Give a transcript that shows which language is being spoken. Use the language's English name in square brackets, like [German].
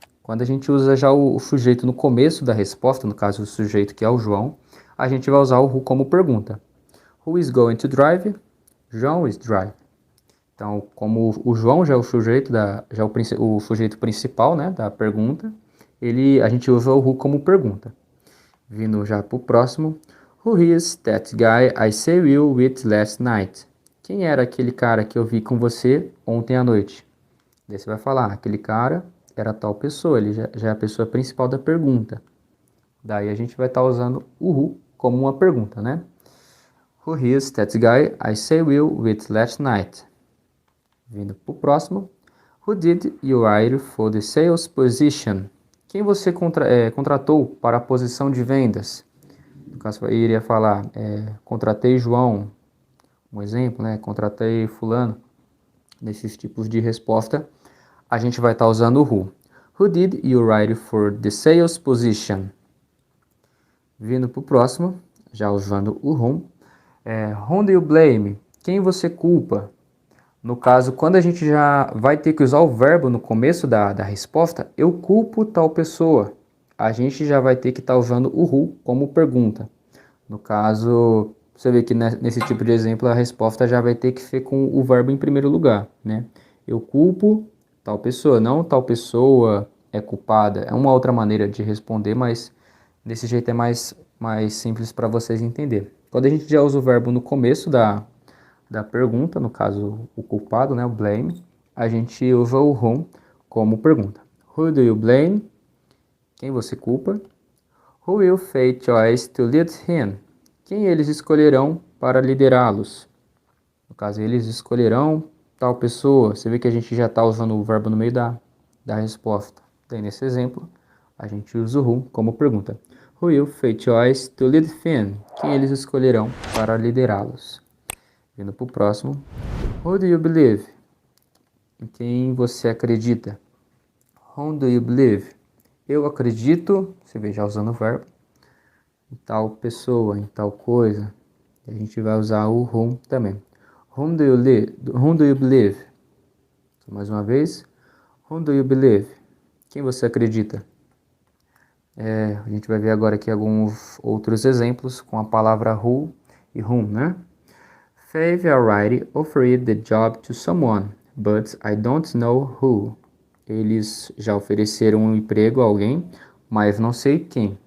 [Portuguese] Quando a gente usa já o sujeito no começo da resposta, no caso o sujeito que é o João, a gente vai usar o who como pergunta. [English] Who is going to drive? João is drive. [Portuguese] Então, como o João já é o sujeito, já é o sujeito principal, né, da pergunta, a gente usa o who como pergunta. Vindo já para o próximo. [English] Who is that guy I saw you with last night? [Portuguese] Quem era aquele cara que eu vi com você ontem à noite? Daí você vai falar, aquele cara era tal pessoa, ele já é a pessoa principal da pergunta. Daí a gente vai estar usando o who como uma pergunta, né? [English] Who is that guy I saw you with last night? [Portuguese] Vindo para o próximo. [English] Who did you hire for the sales position? [Portuguese] Quem você contratou para a posição de vendas? No caso, eu iria falar, contratei João, um exemplo, né? Contratei fulano. Nesses tipos de resposta, a gente vai estar usando o who. [English] Who did you hire for the sales position? [Portuguese] Vindo para o próximo, já usando o whom. [English] Whom do you blame? [Portuguese] Quem você culpa? No caso, quando a gente já vai ter que usar o verbo no começo da resposta, eu culpo tal pessoa. A gente já vai ter que estar usando o who como pergunta. No caso, você vê que nesse tipo de exemplo a resposta já vai ter que ser com o verbo em primeiro lugar, né? Eu culpo tal pessoa, não tal pessoa é culpada. É uma outra maneira de responder, mas desse jeito é mais simples para vocês entenderem. Quando a gente já usa o verbo no começo da pergunta, no caso o culpado, né, o blame, a gente usa o whom como pergunta. [English] Who do you blame? [Portuguese] Quem você culpa? [English] Who will they choose to lead him? [Portuguese] Quem eles escolherão para liderá-los? No caso, eles escolherão tal pessoa. Você vê que a gente já está usando o verbo no meio da resposta. Daí, nesse exemplo, a gente usa o who como pergunta. [English] Who will they choose to lead him? [Portuguese] Quem eles escolherão para liderá-los? Vindo para o próximo. [English] Who do you believe? [Portuguese] Em quem você acredita? [English] Whom do you believe? [Portuguese] Eu acredito, você vê já usando o verbo, em tal pessoa, em tal coisa. A gente vai usar o whom também. [English] Whom do you believe? [Portuguese] Então, mais uma vez. [English] Whom do you believe? [Portuguese] Quem você acredita? A gente vai ver agora aqui alguns outros exemplos com a palavra who e whom, né? [English] They've already offered the job to someone, but I don't know who. [Portuguese] Eles já ofereceram um emprego a alguém, mas não sei quem.